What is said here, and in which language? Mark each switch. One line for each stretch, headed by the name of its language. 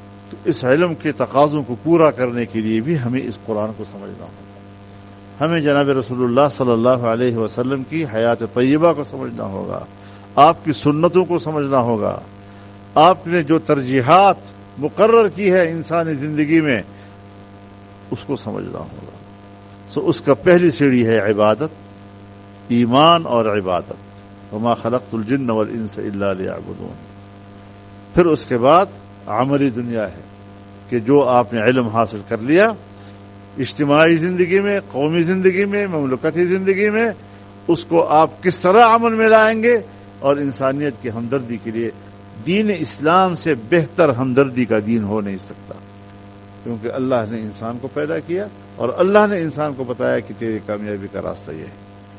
Urdu: تو اس علم کے تقاضوں کو پورا کرنے کے لیے بھی ہمیں اس قرآن کو سمجھنا ہوگا, ہمیں جناب رسول اللہ صلی اللہ علیہ وسلم کی حیات طیبہ کو سمجھنا ہوگا, آپ کی سنتوں کو سمجھنا ہوگا, آپ نے جو ترجیحات مقرر کی ہے انسانی زندگی میں اس کو سمجھنا ہوگا. سو اس کا پہلی سیڑھی ہے عبادت, ایمان اور عبادت.
Arabic: وما خلقت الجن والانس الا ليعبدون.
Urdu: پھر اس کے بعد عملی دنیا ہے کہ جو آپ نے علم حاصل کر لیا, اجتماعی زندگی میں, قومی زندگی میں, مملکتی زندگی میں, اس کو آپ کس طرح عمل میں لائیں گے, اور انسانیت کی ہمدردی کے لیے. دین اسلام سے بہتر ہمدردی کا دین ہو نہیں سکتا, کیونکہ اللہ نے انسان کو پیدا کیا اور اللہ نے انسان کو بتایا کہ تیرے کامیابی کا راستہ یہ ہے.